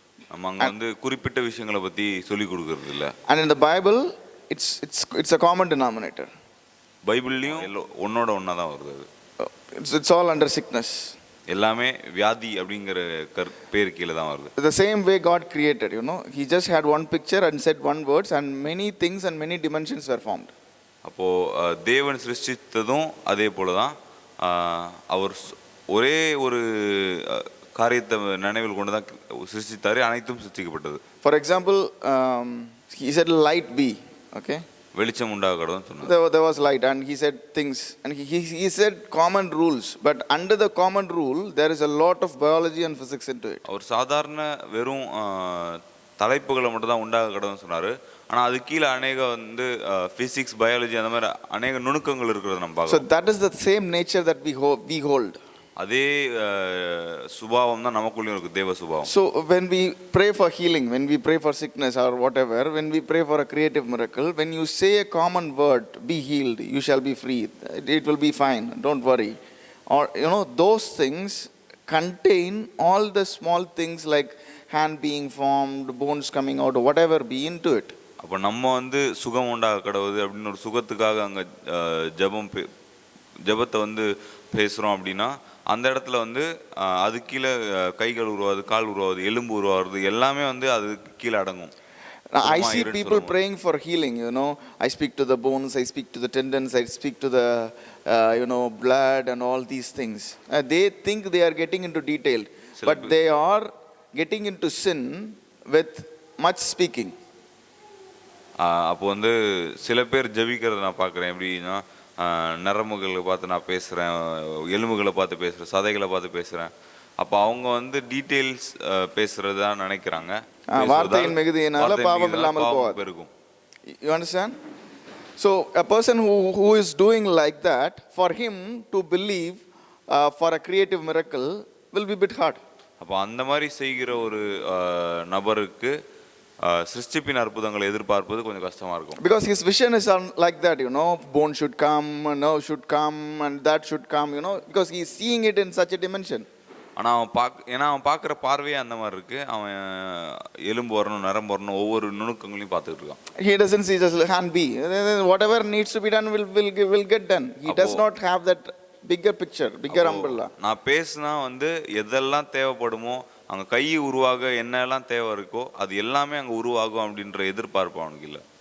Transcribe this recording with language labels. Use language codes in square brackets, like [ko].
[ta] நம்ம அங்கே வந்து குறிப்பிட்ட விஷயங்களை பற்றி சொல்லிக் கொடுக்கறது இல்லை. [en] And in the Bible, it's a common denominator. [ta] பைபிள்லேயும் ஒன்னோட ஒன்றா தான் வருது அது. [en] It's all under sickness. [ta] எல்லாமே வியாதி அப்படிங்கிற பேர் கீழே தான் வருது. [en] The same way God created, He just had one picture and said one words and many things and many dimensions were formed. [ta] அப்போது தேவன் சிருஷ்டித்ததும் அதே போல தான் அவர் ஒரே ஒரு காரியத்தை நினைவில் கொண்டு தான் சிருஷ்டித்தாரு, அனைத்தும் சிருஷ்டிக்கப்பட்டது. [en] For example, he said light be, okay? [ta] வெளிச்சம் உண்டாகணும் சொன்னார். [en] There was light and he said things and he said common rules, but under the common rule there is a lot of biology and physics into it. [ta] அவர் சாதாரண வெறும் தலைப்புகளை மட்டும் தான் உண்டாக கடவுன்னு சொன்னார். ஆனால் அது கீழே அநேக வந்து ஃபிசிக்ஸ் பயாலஜி அந்த மாதிரி அநேக நுணுக்கங்கள் இருக்கிறத நம்ம பார்க்கலாம். [en] So that is the same nature that we hold. [ta] அதே சுபாவம் தான் நமக்குள்ளேயும் இருக்குது, தேவ சுபாவம். [en] So when we pray for healing, when we pray for sickness or whatever, when we pray for a creative miracle, when you say a common word, be healed, you shall be free, it will be fine, don't worry, or those things contain all the small things like hand being formed, bones coming out, or whatever be into it. [ta] அப்போ நம்ம வந்து சுகம் உண்டாக கடவுது அப்படின்னு ஒரு சுகத்துக்காக அங்கே ஜபம் ஜெபத்தை வந்து பேசுகிறோம் அப்படின்னா அந்த இடத்துல வந்து அது கீழே கைகள் உருவாது, கால் உருவாது, எலும்பு உருவாகிறது எல்லாமே வந்து அதுக்கு கீழே அடங்கும். [en] I see people praying for healing, you know. I speak to the bones, I speak to the tendons, I speak to the, blood and all these things. They think they are getting into detail, but they are getting into sin with much speaking. [ta] அப்போ வந்து சில பேர் ஜெபிக்கிறத நான் பார்க்குறேன். எப்படின்னா நரம்புகளை பார்த்து நான் பேசுகிறேன், எலும்புகளை பார்த்து பேசுகிறேன், சதைகளை பார்த்து பேசுகிறேன். அப்போ அவங்க வந்து டீட்டெயில்ஸ் பேசுகிறதா நினைக்கிறாங்க. வார்த்தையின் மிகுதியினால பாவம் இல்லாமல் போகாது. [en] You understand? So a person who is doing like that, for him to believe for a creative miracle will be a bit hard. [ta] அப்போ அந்த மாதிரி செய்கிற ஒரு நபருக்கு சிருஷ்டிப்பின் அற்புதங்களை எதிர்பார்ப்பது கொஞ்சம் கஷ்டமா இருக்கும். [en] Because his vision is like that, bone should come, nerve should come, and that should come, because he is seeing it in such a dimension. [ta] ஆனால் அவன் பார்க்குற பார்வையே அந்த மாதிரி இருக்கு. அவன் எலும்பு வரணும், நரம்பு வரணும், ஒவ்வொரு நுணுக்கங்களையும் பார்த்துட்டு இருக்கான். [en] He doesn't see just hand be. Whatever needs to be done will get done. He does not have that bigger picture, bigger umbrella. [ta] நான் பேசினா வந்து எதெல்லாம் தேவைப்படுமோ, அங்கே கை உருவாக என்னெல்லாம் தேவை இருக்கோ அது எல்லாமே அங்கே உருவாகும் அப்படின்ற எதிர்பார்ப்பு அவனுக்கு இல்லை.